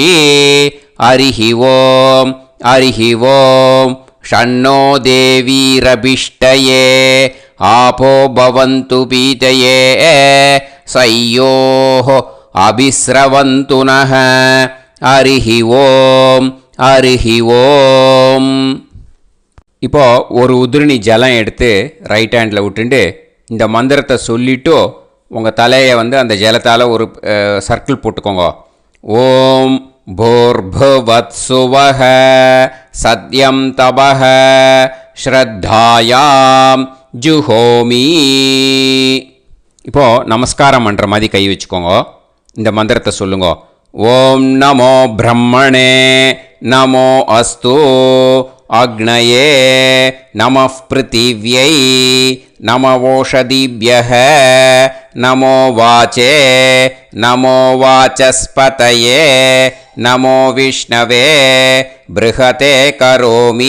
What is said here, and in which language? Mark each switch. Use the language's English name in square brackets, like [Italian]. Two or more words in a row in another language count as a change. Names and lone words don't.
[Sanskrit] हरिः ॐ षण्णो देवीरभिष्टये आपो भवन्तु पीतये सयोः अभिस्रवन्तु नः. हरिः ॐ. [Tamil] இப்போ ஒரு உதிரணி ஜலம் எடுத்து [English] right handil [Tamil] விட்டுண்டு இந்த மந்திரத்தை சொல்லிவிட்டு உங்கள் தலையை அந்த ஜலத்தால் ஒரு சர்க்கிள் போட்டுக்கோங்க. [Sanskrit] ॐ भूर्भुवःस्वः सत्यं तपः श्रद्धायां जुहोमि. [Tamil] இப்போது நமஸ்காரம் பண்ணுற மாதிரி கை வச்சுக்கோங்க. இந்த மந்திரத்தை சொல்லுங்க. [Sanskrit] ॐ नमो ब्रह्मणे नमो अस्तु अग्नये नमः पृथिव्यै नमवोषधीभ्यः नमो वाचे नमो वाचस्पतये नमो विष्णवे बृहते करोमि.